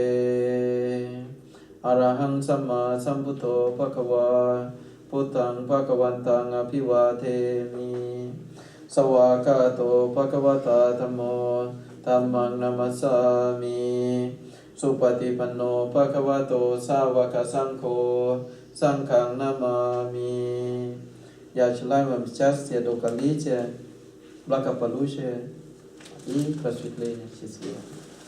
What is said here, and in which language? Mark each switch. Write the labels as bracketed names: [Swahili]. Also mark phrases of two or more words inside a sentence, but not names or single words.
[Pali] อะระหังสัมมาสัมพุทโธภควาพุทธังภควันตังอภิวาเทมิสวากาโตภควตาธัมโมธัมมังนัมสสามิสุปฏิปันโนภควโตสาวกสังโฆสังฆังนามามิ [Russian] Я желаю вам счастья, долголетия, благополучия и просветления. Счастливо.